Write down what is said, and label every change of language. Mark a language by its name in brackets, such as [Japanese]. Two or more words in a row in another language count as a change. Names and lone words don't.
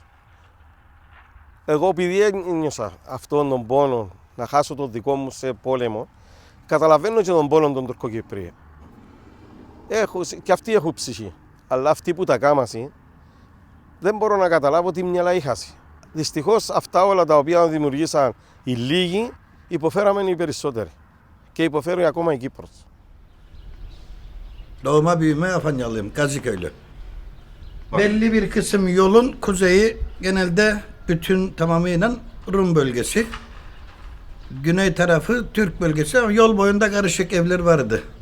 [Greek] Εγώ επειδή ένιωσα αυτόν τον πόνο να χάσω τον δικό μου σε πόλεμο, καταλαβαίνω και τον πόνο των Τουρκοκυπρίων. Και αυτοί έχουν ψυχή, αλλά αυτοί που τα κάμασαν δεν μπορώ να καταλάβω τι μυαλά είχασαι. Δυστυχώς αυτά όλα τα οποία δημιουργήσαν οι λίγοι, υποφέραμε οι περισσότεροι. Και υποφέρει ακόμα η Κύπρος. [Turkish] Doğma büyüme Afanyalıyım, Gaziköy'lü. Belli bir kısım yolun kuzeyi genelde bütün tamamıyla Rum bölgesi. Güney tarafı Türk bölgesi ama yol boyunda karışık evler vardı.